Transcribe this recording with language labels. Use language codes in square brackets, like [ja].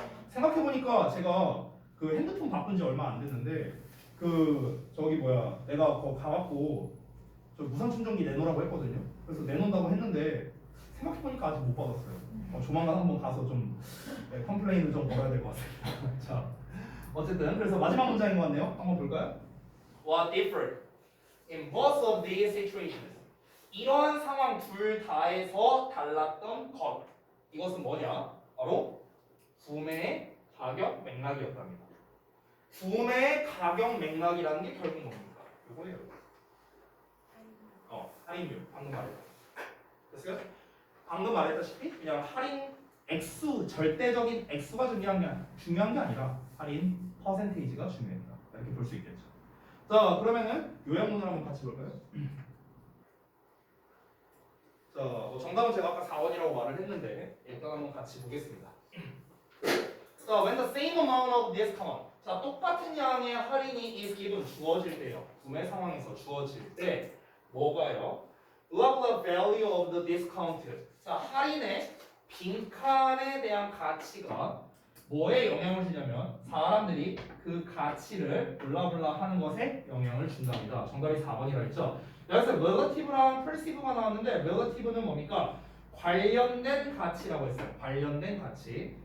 [ko] 생각해 보니까 제가 그 핸드폰 바꾼 지 얼마 안 됐는데 그 저기 뭐야 내가 거 가갖고 저 무선 충전기 내놓으라고 했거든요. 그래서 내놓는다고 했는데 생각해 보니까 아직 못 받았어요. 조만간 한번 가서 좀 컴플레인을 좀 걸어야 될 것 같습니다. 자, 어쨌든 그래서 마지막 문장인 것 같네요. 한번 볼까요? [en] What differed in both of these situations? [ko] 이러한 상황 둘 다에서 달랐던 것. 이것은 뭐냐? 바로 구매의 가격 맥락이었답니다. 구매의 가격 맥락이라는 게 결국 뭡니까? 이거예요. 할인율. 방금 말했다. 됐어요? 방금 말했다시피 그냥 할인 액수, 절대적인 액수가 중요한 게 아니라 할인 퍼센테이지가 중요했다. 이렇게 볼 수 있겠죠. 자, 그러면은 요약문을 한번 같이 볼까요? 자, 정답은 제가 아까 4원이라고 말을 했는데 일단 한번 같이 보겠습니다. [en] 자, when the same amount of discount. [ko] 자, 똑같은 양의 할인이 [en] is given [ko] 주어질 때요. 구매 상황에서 주어질 때 뭐가요? [en] What the value of the discount? [ko] 자, 할인의 빈칸에 대한 가치가 뭐에 영향을 주냐면 사람들이 그 가치를 블라블라 하는 것에 영향을 준답니다. 정답이 4번이라 했죠. 여기서 relative랑 perceive가 나왔는데 relative는 뭡니까? 관련된 가치라고 했어요. 관련된 가치.